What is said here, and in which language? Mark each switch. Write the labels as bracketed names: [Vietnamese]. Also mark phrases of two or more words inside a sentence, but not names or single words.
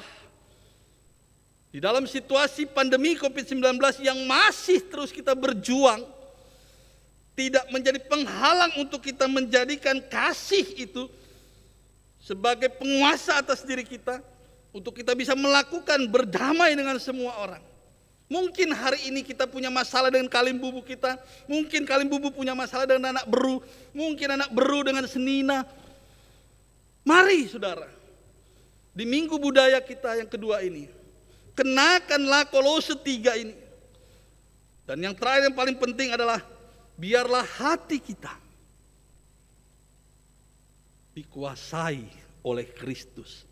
[Indonesian] Di dalam situasi pandemi COVID-19 yang masih terus kita berjuang, tidak menjadi penghalang untuk kita menjadikan kasih itu sebagai penguasa atas diri kita, untuk kita bisa melakukan berdamai dengan semua orang. Mungkin hari ini kita punya masalah dengan [Batak Karo] kalim bubu [Indonesian] kita, mungkin [Batak Karo] kalim bubu [Indonesian] punya masalah dengan [Batak Karo] anak beru, [Indonesian] mungkin [Batak Karo] anak beru [Indonesian] dengan senina. Mari saudara, di minggu budaya kita yang kedua ini, kenakanlah Kolose 3 ini. Dan yang terakhir yang paling penting adalah, biarlah hati kita dikuasai oleh Kristus.